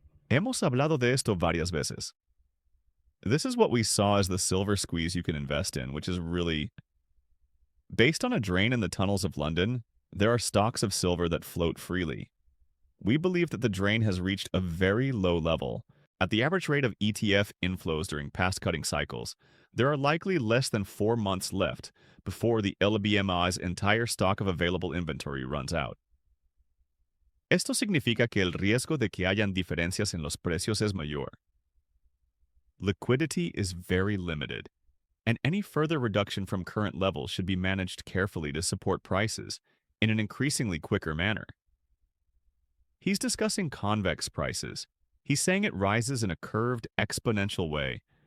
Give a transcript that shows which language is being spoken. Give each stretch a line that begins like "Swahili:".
Spanish: Hemos hablado de esto varias veces.
English: This is what we saw as the silver squeeze you can invest in, which is really based on a drain in the tunnels of London. There are stocks of silver that float freely. We believe that the drain has reached a very low level. At the average rate of ETF inflows during past cutting cycles, there are likely less than 4 months left before the LBMI's entire stock of available inventory runs out.
Spanish: Esto significa que el riesgo de que hayan diferencias en los precios es mayor.
English: Liquidity is very limited, and any further reduction from current levels should be managed carefully to support prices in an increasingly quicker manner. He's discussing convex prices. He's saying it rises in a curved, exponential way.